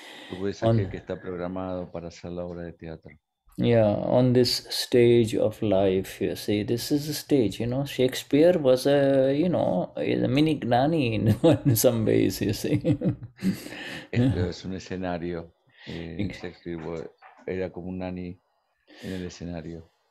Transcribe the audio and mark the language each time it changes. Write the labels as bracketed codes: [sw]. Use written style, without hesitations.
[es] Tú ves aquel que está programado para hacer la obra de teatro. [en] Yeah, on this stage of life, you see, this is a stage, you know. Shakespeare was a mini Gnani in some ways, you see. [es] Esto es un escenario. Shakespeare era como un Gnani en el escenario.